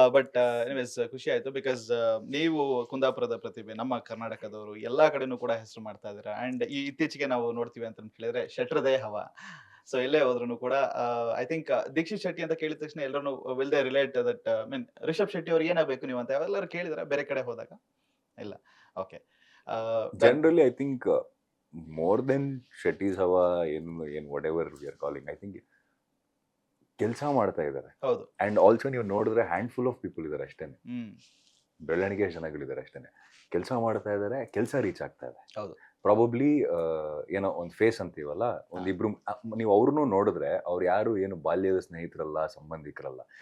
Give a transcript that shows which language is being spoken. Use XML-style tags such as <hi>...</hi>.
<kn>But anyways ಖುಷಿ ಆಯ್ತು because ನೀವು ಕುಂದಾಪುರದ ಪ್ರತಿಭೆ, ನಮ್ಮ ಕರ್ನಾಟಕದವರು ಎಲ್ಲಾ ಕಡೆನೂ ಕೂಡ ಹೆಸರು ಮಾಡ್ತಾ ಇದ್ದೀರಾ. ಅಂಡ್ ಈ ಇತ್ತೀಚೆಗೆ ನಾವು ನೋಡ್ತೀವಿ ಅಂತ ಹೇಳಿದ್ರೆ ಶೆಟ್ರದೇ ಹವಾ. ಸೊ ಎಲ್ಲೇ ಹೋದ್ರು ಕೂಡ</kn> <en>I think</en> <kn>ದೀಕ್ಷಿತ್ ಶೆಟ್ಟಿ ಅಂತ ಕೇಳಿದ ತಕ್ಷಣ ಎಲ್ಲರೂ</kn> <en>will they relate that mean</en> <kn>ರಿಷಬ್ ಶೆಟ್ಟಿ ಅವ್ರಿಗೆ ಏನಾಗಬೇಕು ನೀವು ಅಂತ ಎಲ್ಲರೂ ಕೇಳಿದಾರೆ ಬೇರೆ ಕಡೆ ಹೋದಾಗ? ಇಲ್ಲ. Okay.</kn> <en>Generally, I think more than Shetty's Hava, whatever we are calling, I think</en> <kn>ಕೆಲಸ ಮಾಡ್ತಾ ಇದ್ದಾರೆ. ಹೌದು. ಅಂಡ್ ಆಲ್ಸೋ ನೀವು ನೋಡಿದ್ರೆ</kn> <en>handful of people</en> <kn>ಇದ್ದಾರೆ ಅಷ್ಟೇನೆ, ಬೆಳವಣಿಗೆ ಜನಗಳಿದ್ದಾರೆ ಅಷ್ಟೇನೆ. ಕೆಲಸ ಮಾಡ್ತಾ ಇದ್ದಾರೆ, ಕೆಲಸ ರೀಚ್ ಆಗ್ತಾ ಇದೆ. ಹೌದು. ಪ್ರಾಬಬ್ಲಿ ಏನೋ ಒಂದು ಫೇಸ್ ಅಂತೀವಲ್ಲ, ಒಂದಿಬ್ರು ನೀವು ಅವ್ರನ್ನೂ ನೋಡಿದ್ರೆ ಅವ್ರು ಯಾರು ಏನು ಬಾಲ್ಯದ ಸ್ನೇಹಿತರಲ್ಲ, ಸಂಬಂಧಿಕರಲ್ಲ.</kn>